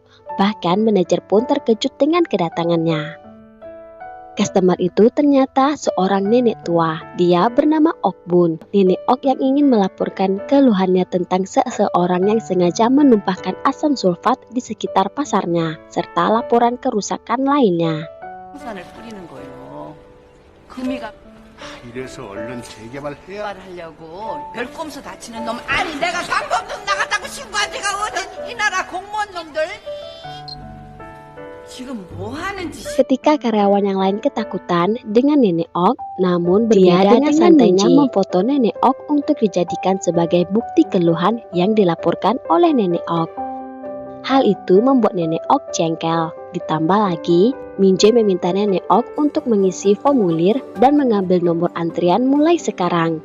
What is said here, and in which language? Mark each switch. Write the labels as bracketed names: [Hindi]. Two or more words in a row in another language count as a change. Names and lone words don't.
[Indonesian] Bahkan manajer pun terkejut dengan kedatangannya. Customer itu ternyata seorang nenek tua. Dia bernama Ok Bun. Nenek Ok yang ingin melaporkan keluhannya tentang seseorang yang sengaja menumpahkan asam sulfat di sekitar pasarnya, serta laporan kerusakan lainnya. [Korean] 산을 뿌리는 거예요. 금이가 이래서 얼른 재개발해야 하려고 별꼼수 다치는 놈. 아니 내가 강범동 나갔다고 신고한 데가 어디 이 나라 공무원 놈들. 지금 뭐 하는 짓이? [Indonesian] Ketika karyawan yang lain ketakutan dengan nenek Ok, namun dia dengan santainya memfoto nenek Ok untuk dijadikan sebagai bukti keluhan yang dilaporkan oleh nenek Ok. Hal itu membuat nenek Ok jengkel. Ditambah lagi, Min Jae meminta nenek Ok untuk mengisi formulir dan mengambil nomor antrian mulai sekarang.